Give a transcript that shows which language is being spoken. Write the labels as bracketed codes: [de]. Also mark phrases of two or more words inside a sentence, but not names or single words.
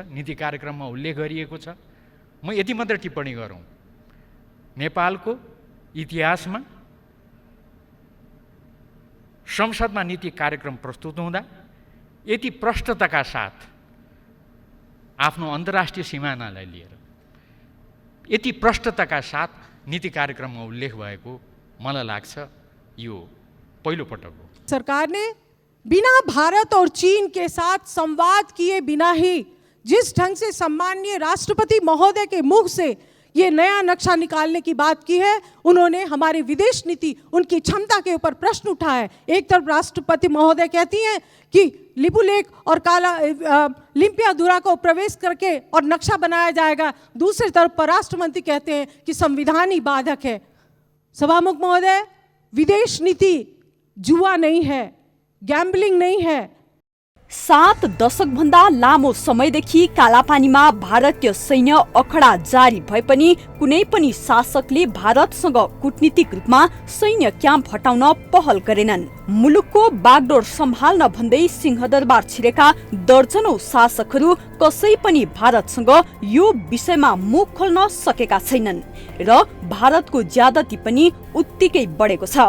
[ne] नीति कार्यक्रममा उल्लेख गरिएको छ। म यति मात्र टिप्पणी गरौँ, नेपालको इतिहासमा संसदमा नीति कार्यक्रम प्रस्तुत हुँदा यति प्रष्टताका साथ आफ्नो अन्तर्राष्ट्रिय सिमानालाई लिएर यति प्रष्टताका साथ नीति कार्यक्रममा उल्लेख भएको मलाई लाग्छ यो पहिलो पटक हो। [hi] सरकार ने बिना भारत और चीन के साथ संवाद किए बिना ही जिस ढंग से सम्माननीय राष्ट्रपति महोदय के मुख से ये नया नक्शा निकालने की बात की है, उन्होंने हमारी विदेश नीति, उनकी क्षमता के ऊपर प्रश्न उठाया है। एक तरफ राष्ट्रपति महोदय कहती हैं कि लिपुलेख और लिम्पियाधुरा को प्रवेश करके और नक्शा बनाया जाएगा, दूसरी तरफ परराष्ट्र मंत्री कहते हैं कि संविधान ही बाधक है। सभामुख महोदय, विदेश नीति जुआ नहीं है, ग्याम्बलिङ नहीं है। [ne] 7 दशकभन्दा लामो समयदेखि कालापानीमा भारतीय सैन्य अखडा जारी भए पनि कुनै पनि शासकले भारतसँग कूटनीतिक रूपमा सैन्य क्याम्प हटाउन पहल गरेनन्। मुलुकको बागडोर सम्हाल्न भन्दै सिंहदरबार छिरेका दर्जनौं शासकहरू कसै पनि भारतसँग यो विषयमा मुख खोल्न सकेका छैनन् र भारतको ज्यादती पनि उत्तिकै बढेको छ।